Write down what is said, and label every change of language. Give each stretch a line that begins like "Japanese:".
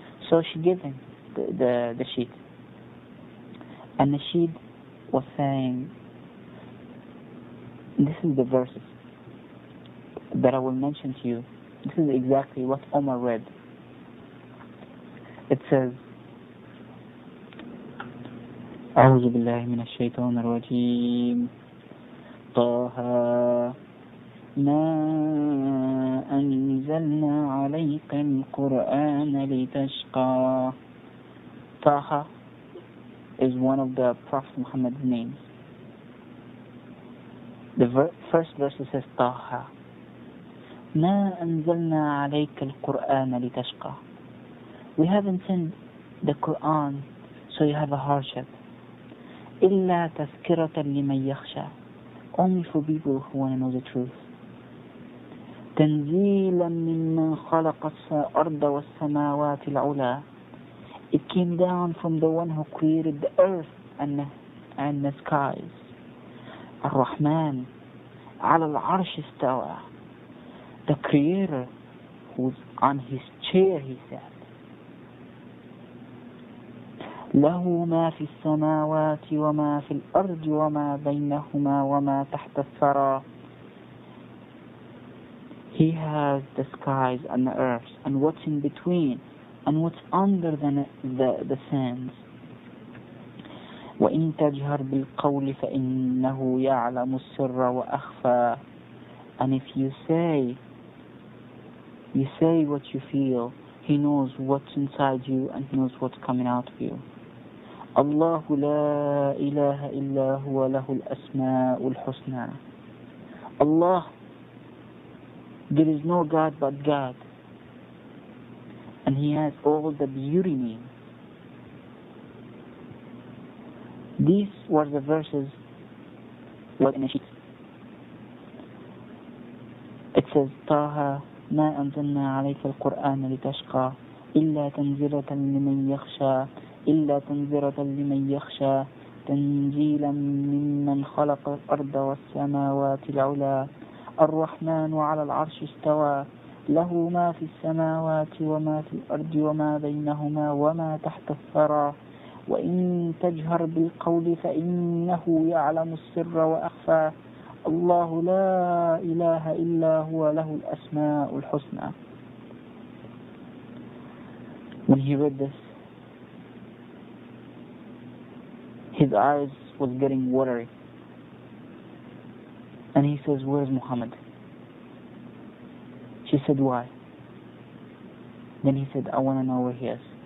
English: So she gave him the sheet. And the sheet was saying, this is the verses that I will mention to you. This is exactly what Omar read. It says,
Arabic: أعوذ بالله من الشيطان الرجيم طه ما أنزلنا عليك القرآن لتشقى.
English: Taha is one of the Prophet Muhammad's names. The first verse says
Arabic: Taha ما أنزلنا عليك القرآن لتشقى.
English: We haven't sent the Quran so you have a hardship.
Arabic: إلا تذكرة لمن يخشى.
English: Only for people who want to know the truth.
Arabic: تنزيلا ممن خلق الأرض والسماوات العلى.
English: It came down from the one who created the earth and the skies.
Arabic: الرحمن على العرش استوى.
English: The creator who's on his chair, he said.
Arabic: له ما في السماوات وما في الأرض وما بينهما وما تحت الثرى.
English: He has the skies and the earth and what's in between and what's under the sands.
Arabic: وإن تجهر بالقول فإنه يعلم السر وأخفى.
English: And if you say what you feel, he knows what's inside you and he knows what's coming out of you.
Arabic: الله لا إله إلا هو له الأسماء الحسنى.
English: Allah, there is no God but God, and He has all the beauty names. These were the verses in a sheet. It says,
Arabic: طه ما أنزلنا عليك القرآن لتشقى إلا تنزيلة لمن يخشى إلا تنذرة لمن يخشى تنزيلا ممن خلق الأرض والسماوات العلى الرحمن على العرش استوى له ما في السماوات وما في الأرض وما بينهما وما تحت الثرى وإن تجهر بالقول فإنه يعلم السر وأخفى الله لا إله إلا هو له الأسماء الحسنى.
English: When he read this, his eyes was getting watery. And he says, where's Muhammad? She said, why? Then he said, I want to know where he is.